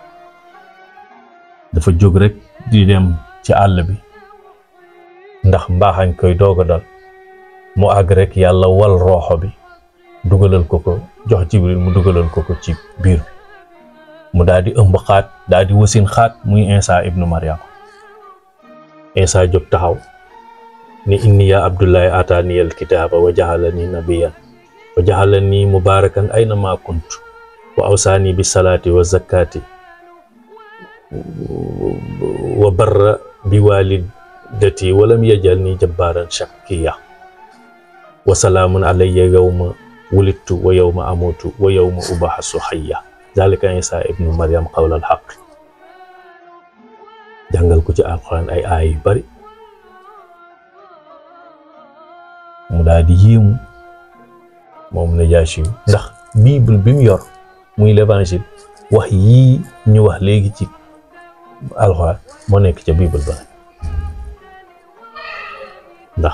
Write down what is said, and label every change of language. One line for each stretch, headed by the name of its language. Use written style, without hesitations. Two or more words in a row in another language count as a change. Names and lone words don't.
Wolof: dafa jóg rek di dem ci àll bi ndax mbaaxañ koy doog a dal mu àgg rek yàlla wal rooxo bi dugalal ko jox Jibril mu dugalal ko ci biir mu daal di ëmb xaat daal di wasin xaat muy Isa ibnu Maryam Isa jóg taxaw ni
Arabic: إني يا عبد الله آتاني الكتاب وجعلني نبيا وجعلني مباركا أين ما كنت وأوصاني بالصلاة والزكاة وبرا بوالدتي ولم يجعلني جبارا شقيا وسلام علي يوم ولدت ويوم أموت ويوم أبعث حيا ذلك عيسى ابن مريم قول الحق
Wolof: jàngal ko ci alxuraan ay aay yu bari mu daal di yéemu moom Najaashi ndax bible bi mu yor muy l'évangile wax yii ñu wax léegi ci alxuraan moo nekk ca bible ba ndax